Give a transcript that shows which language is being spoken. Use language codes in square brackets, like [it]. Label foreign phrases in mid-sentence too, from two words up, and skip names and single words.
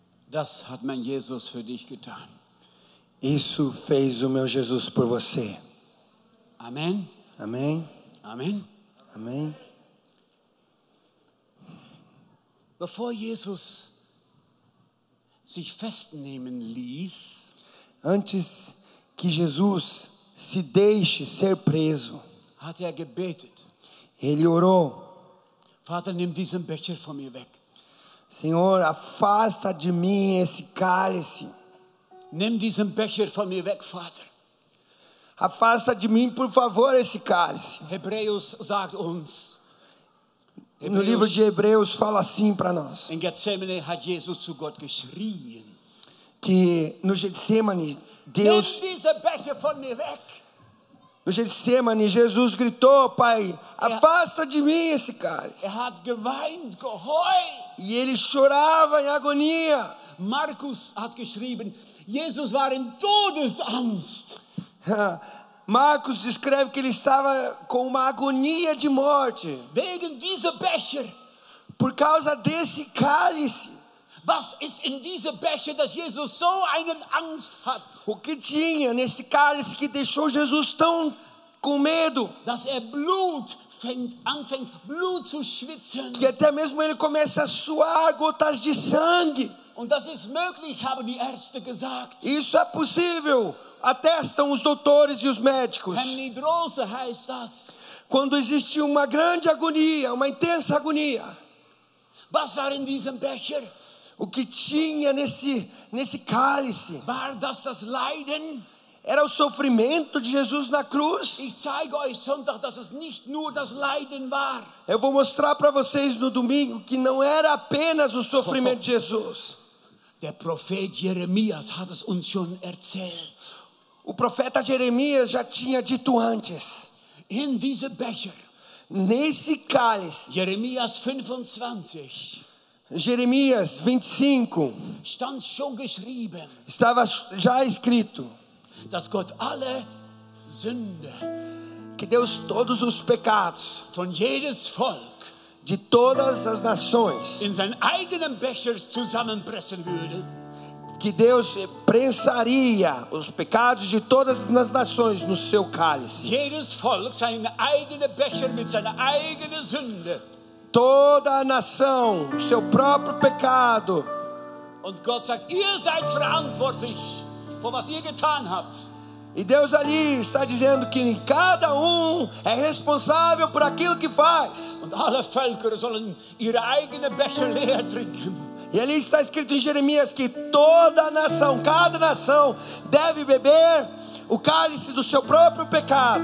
[de] Das hat mein Jesus für dich getan. [pt] Isso fez o meu Jesus por você. [de] Amen. [pt] Amém? [de] Amen. [pt] Amém? [de] Bevor Jesus sich festnehmen ließ, [pt] Antes que Jesus se deixe ser preso, [de] hat gebetet. [pt] ele orou: [de] Vater, nimm diesen Becher von mir weg. [pt] Senhor, afasta de mim esse cálice. [de] Nimm diesen Becher von mir weg, Vater. [pt] Afasta de mim, por favor, esse cálice. [de] Hebräus sagt uns, [pt] No livro de Hebreus fala assim para nós, [de] in Gethsemane hat Jesus zu Gott geschrien. [pt] que no Getsemane, Deus, [de] Nimm diesen Becher von mir weg. [pt] no Getsemane, Jesus gritou: Pai, afasta de mim esse cálice. [de] Hat geweint, geheult. [pt] E ele chorava em agonia. [de] Markus hat geschrieben, Jesus war in Todesangst. [pt] Marcos descreve que ele estava com uma agonia de morte [de] Wegen dieser Becher. [pt] por causa desse cálice. [de] Was ist in diesem Becher, dass Jesus so eine Angst hat? [pt] O que tinha nesse cálice que deixou Jesus tão com medo, [de] Dass anfängt Blut zu schwitzen. [pt] que até mesmo ele começa a suar gotas de sangue. [de] Und das ist möglich, haben die Ärzte gesagt. [pt] Isso é possível, atestam os doutores e os médicos. [de] Hemidrose heißt das. [pt] Quando existe uma grande agonia, uma intensa agonia, [de] Was war in diesem Becher? [pt] o que tinha nesse cálice [de] War das Leiden? [pt] era o sofrimento de Jesus na cruz. [de] Ich zeige euch Sonntag, dass es nicht nur das Leiden war. [pt] Eu vou mostrar para vocês no domingo que não era apenas o sofrimento de Jesus. [de] Der Prophet Jeremias hat es uns schon erzählt. [pt] O profeta Jeremias já tinha dito antes, [de] In diesem Becher, [pt] nesse cálice, [de] Jeremias 25, [pt] Jeremias 25, [de] stand schon geschrieben, [pt] estava já escrito [de] dass Gott alle Sünde [pt] que Deus todos os pecados [de] von jedes Volk [pt] de todas as nações, [de] in seinen eigenen Becher zusammenpressen würde. [pt] que Deus prensaria os pecados de todas as nações no seu cálice. [de] Jedes Volk seinen eigenen Becher mit seiner eigenen Sünde. [pt] Toda a nação, o seu próprio pecado. [de] Und Gott sagt, ihr seid verantwortlich für was ihr getan habt. [pt] E Deus ali está dizendo que cada é responsável por aquilo que faz. [de] Und alle Völker sollen ihre eigenen Becher leer trinken. [pt] E ali está escrito em Jeremias que toda a nação, cada nação deve beber o cálice do seu próprio pecado.